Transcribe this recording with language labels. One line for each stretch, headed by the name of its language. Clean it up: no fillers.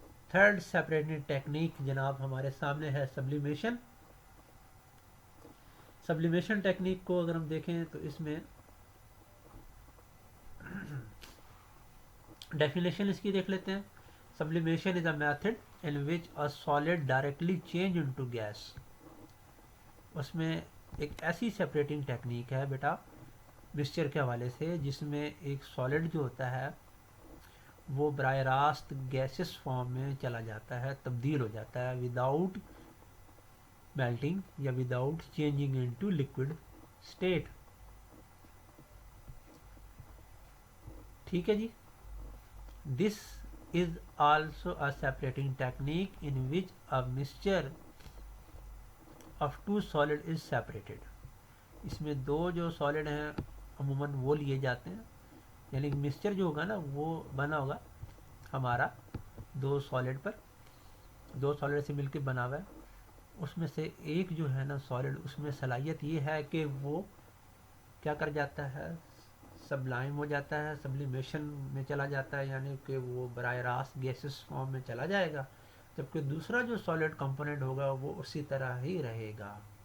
Urdu: Third separating technique جناب ہمارے سامنے ہے سبلیمیشن. سبلیمیشن ٹیکنیک کو اگر ہم دیکھیں تو اس میں ڈیفینیشن اس کی دیکھ لیتے ہیں.
English: Sublimation is a method in which a solid directly change into gas.
Urdu: اس میں ایک ایسی سیپریٹنگ ٹیکنیک ہے بیٹا مسچر کے حوالے سے جس میں ایک سالڈ جو ہوتا ہے وہ براہ راست گیسس فارم میں چلا جاتا ہے, تبدیل ہو جاتا ہے
English: Without melting یا without changing into liquid state.
Urdu: ٹھیک ہے جی.
English: This is also a separating technique in which a mixture of two solid is separated.
Urdu: اس میں دو جو سالڈ ہیں عموماً وہ لیے جاتے ہیں, یعنی مسچر جو ہوگا نا وہ بنا ہوگا ہمارا دو سالڈ پر, دو سالڈ سے مل کے بنا ہوا ہے. اس میں سے ایک جو ہے نا سالڈ, اس میں صلاحیت یہ ہے کہ وہ کیا کر جاتا ہے, سبلائم ہو جاتا ہے, سبلیمیشن میں چلا جاتا ہے, یعنی کہ وہ براہ راست گیسز فارم میں چلا جائے گا, جبکہ دوسرا جو سالڈ کمپوننٹ ہوگا وہ اسی طرح ہی رہے گا.